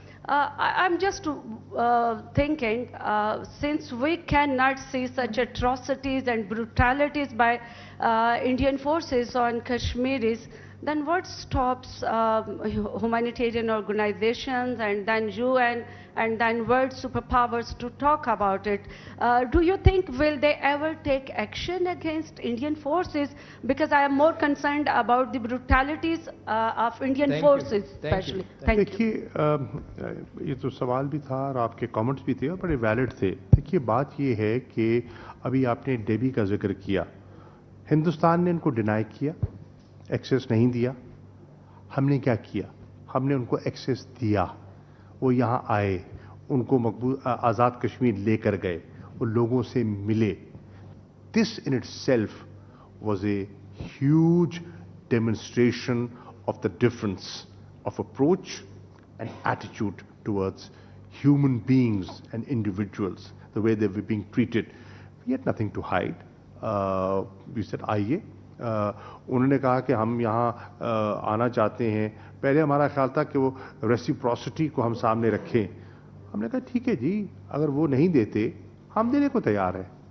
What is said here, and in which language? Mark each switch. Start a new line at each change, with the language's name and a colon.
English: I'm just thinking, since we cannot see such atrocities and brutalities by Indian forces on Kashmiris, then what stops humanitarian organizations and then UN and then world superpowers to talk about it? Do you think will they ever take action against Indian forces? Because I am more concerned about the brutalities of Indian forces, especially. Thank you.
Hindi: देखिए, ये तो सवाल भी था और आपके comments भी थे और बड़े वैलिड थे. देखिए, बात ये है कि अभी आपने डेबी का जिक्र किया. हिंदुस्तान ने इनको डिनाई किया, एक्सेस नहीं दिया. हमने क्या किया? हमने उनको एक्सेस दिया. वो यहाँ आए, उनको मकबूल आज़ाद कश्मीर लेकर गए, वो लोगों से मिले.
English: This in itself was a huge demonstration of the difference of approach and attitude towards human beings and individuals, the way they were being treated. We had nothing to hide. We said, आइए.
Hindi: उन्होंने कहा कि हम यहाँ आना चाहते हैं. पहले हमारा ख्याल था कि वो रेसिप्रोसिटी को हम सामने रखें. हमने कहा ठीक है जी, अगर वो नहीं देते हम देने को तैयार हैं.